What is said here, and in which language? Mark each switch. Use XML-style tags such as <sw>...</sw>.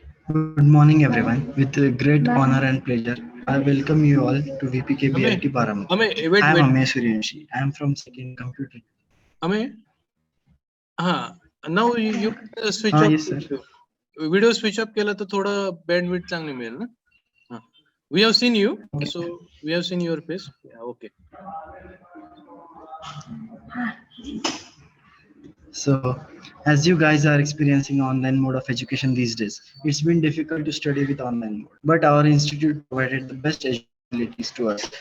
<en>Good morning, everyone. With great honor and pleasure, I welcome you all to VPKBIT Param. I am Amey Suryanshi. I am from second computer. Amey? Now you switch off. Yes, sir.</en> <mr>Video switch up केला तर थोडा bandwidth चांगली मिळेल ना.</mr> <en>We have seen you, so we have seen your face. Yeah, okay. So, as you guys are experiencing online mode of education these days, it's been difficult to study with online mode. But our institute provided the best education facilities to us.</en>